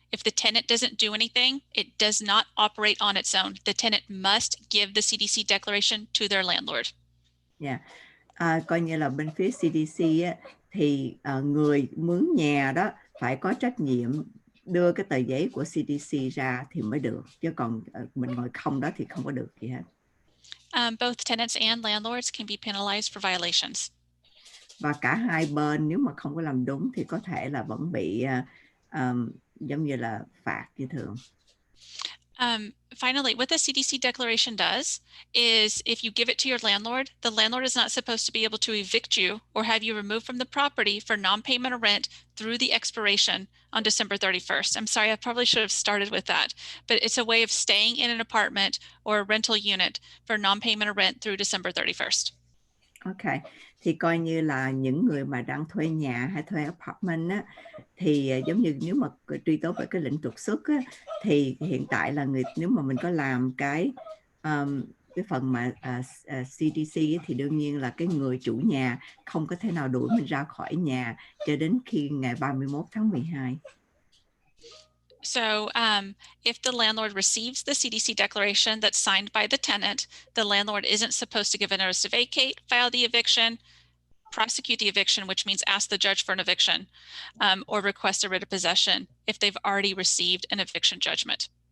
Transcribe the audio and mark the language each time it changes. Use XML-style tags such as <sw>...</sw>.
<en>If the tenant doesn't do anything, it does not operate on its own. The tenant must give the CDC Declaration to their landlord. Yeah.</en> <vi>Coi như là bên phía CDC á, thì người mướn nhà đó phải có trách nhiệm đưa cái tờ giấy của CDC ra thì mới được, chứ còn mình ngồi không đó thì không có được gì hết.</vi> <en>Both tenants and landlords can be penalized for violations.</en> <vi>Và cả hai bên nếu mà không có làm đúng thì có thể là vẫn bị giống như là phạt như thường.</vi> <en>Finally, what the CDC Declaration does is if you give it to your landlord, the landlord is not supposed to be able to evict you or have you removed from the property for non-payment of rent through the expiration on December 31st. I'm sorry, I probably should have started with that, but it's a way of staying in an apartment or a rental unit for non-payment of rent through December 31st.</en> <vi>Ok, thì coi như là những người mà đang thuê nhà hay thuê apartment á, thì giống như nếu mà truy tố về cái lệnh trục xuất á, thì hiện tại là nếu mà mình có làm cái phần mà CDC ấy, thì đương nhiên là cái người chủ nhà không có thể nào đuổi mình ra khỏi nhà cho đến khi ngày 31 tháng 12.</vi> <en>So if the landlord receives the CDC declaration that's signed by the tenant, the landlord isn't supposed to give a notice to vacate, file the eviction, prosecute the eviction, which means ask the judge for an eviction, or request a writ of possession if they've already received an eviction judgment.</en>